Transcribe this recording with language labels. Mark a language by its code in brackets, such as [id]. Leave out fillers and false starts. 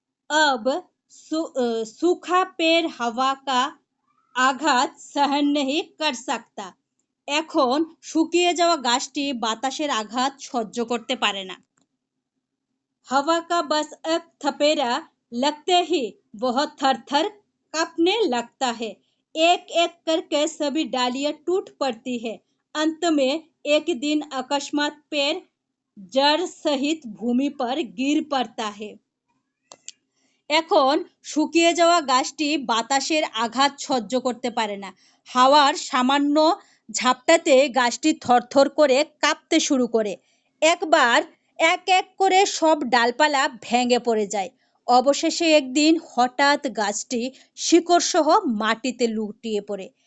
[hi] अब सूखा पेड़ हवा का आघात सहन नहीं कर सकता। [bn] এখন শুকিয়ে যাওয়া গাছটি বাতাসের আঘাত সহ্য করতে পারে না। [hi] हवा का बस एक थपेड़ा लगते ही वह थर थर कांपने लगता है। एक एक करके सभी डालियां टूट पड़ती है। अंत में एक दिन अकस्मात पेड़ जड़ सहित भूमि पर गिर पड़ता है। [bn] এখন শুকিয়ে যাওয়া গাছটি বাতাসের আঘাত সহ্য করতে পারে না। হাওয়ার সামান্য ঝাপটাতে গাছটি থরথর করে কাঁপতে শুরু করে। একবার এক এক করে সব ডালপালা ভেঙে পড়ে যায়। অবশেষে একদিন হঠাৎ গাছটি শিকড় সহ মাটিতে লুটিয়ে পড়ে।